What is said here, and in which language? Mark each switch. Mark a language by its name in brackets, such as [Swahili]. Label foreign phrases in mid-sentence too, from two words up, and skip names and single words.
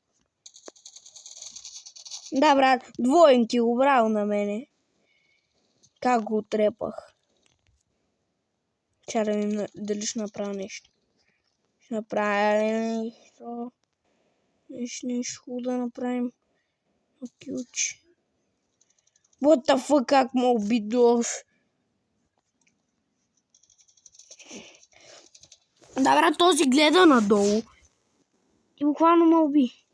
[Bulgarian] Да, брат, двоен ти го брал на мене. Как го трепах. Ча да видим дали ще направя нещо. Ще направя нещо. Нещо да направим. Ключ. [English] What the fuck, [Bulgarian] как ме уби дош. Да, брат, този гледа надолу. И буквално ме уби.